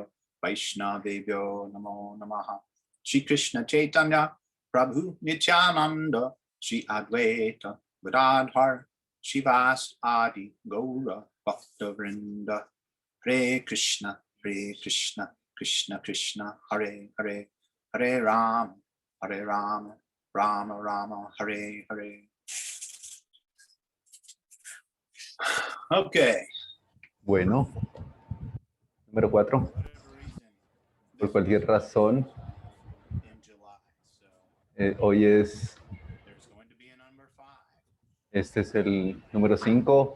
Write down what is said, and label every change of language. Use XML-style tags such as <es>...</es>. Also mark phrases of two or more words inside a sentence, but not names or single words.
<sa>Vaishnavebhyo Namo Namaha Shri Krishna Chaitanya Prabhu Nityananda Shri Advaita Gadadhar Shivas Adi Gaura Bhakta Vrinda Hare Krishna Krishna Krishna Hare Hare Hare Rama Rama Rama Hare Hare.</sa> <en>Okay.</en> <es>Bueno, número 4. Por cualquier razón, hoy este es el número 5.</es>